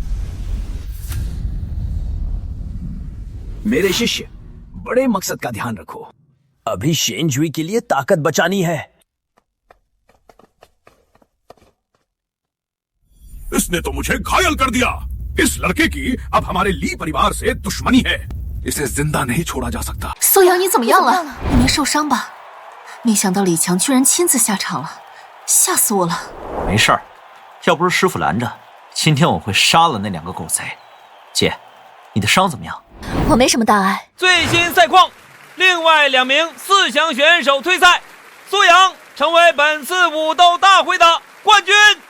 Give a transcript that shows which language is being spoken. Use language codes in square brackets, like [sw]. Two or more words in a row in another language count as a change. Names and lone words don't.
[hi] मेरे शिष्य, बड़े मकसद का ध्यान रखो। अभी शेंजुई के लिए ताकत बचानी है। इसने तो मुझे घायल कर दिया। इस लड़के की अब हमारे ली परिवार से दुश्मनी है। इसे जिंदा नहीं छोड़ा जा सकता। [zh] 苏阳，你怎么样了？你没受伤吧？没想到李强居然亲自下场了，吓死我了！没事儿，要不是师傅拦着，今天我会杀了那2个狗贼。姐，你的伤怎么样？我没什么大碍。最新赛况，另外2名4强选手退赛，苏阳成为本次武斗大会的冠军。